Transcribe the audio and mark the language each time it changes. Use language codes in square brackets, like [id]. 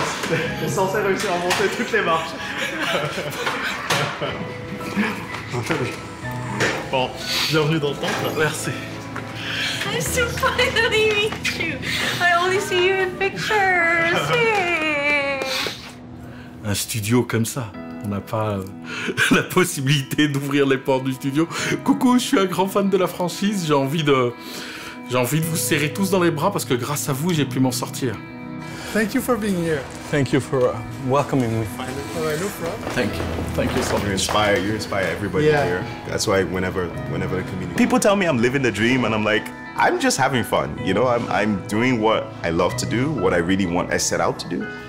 [fr] On est censé réussir à monter toutes les marches. Bon, bienvenue dans le temple. Merci. [en] I'm so finally meet you. I only see you in pictures. Yay. [fr] Un studio comme ça, on n'a pas la possibilité d'ouvrir les portes du studio. Coucou, je suis un grand fan de la franchise, j'ai envie de vous serrer tous dans les bras parce que grâce à vous, j'ai pu m'en sortir. [en] Thank you for being here. Thank you for welcoming me. All right, no problem. Thank you so much. You inspire everybody here. That's why whenever the community... People tell me I'm living the dream and I'm like, I'm just having fun. You know, I'm doing what I love to do, what I really I set out to do.